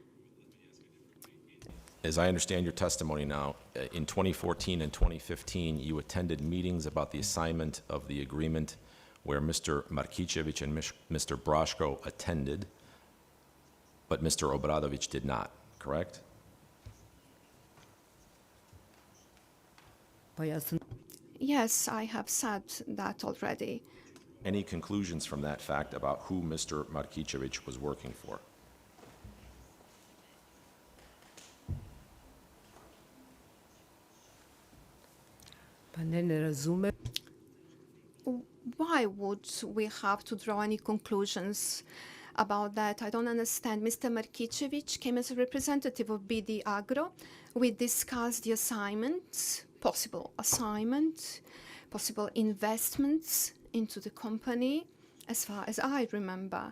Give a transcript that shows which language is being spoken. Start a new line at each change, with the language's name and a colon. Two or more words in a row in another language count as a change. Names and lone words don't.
English: As I understand your testimony now, in 2014 and 2015, you attended meetings about the assignment of the agreement where Mr. Markicevic and Mr. Broshko attended, but Mr. Obradović did not, correct?
Serbian: Pa ja sam
English: Yes, I have said that already. Any conclusions from that fact about who Mr. Markicevic was working for?
Serbian: pa ne razumem.
English: Why would we have to draw any conclusions about that? I don't understand. Mr. Markicevic came as a representative of BD Agro. We discussed the assignments, possible investments into the company, as far as I remember.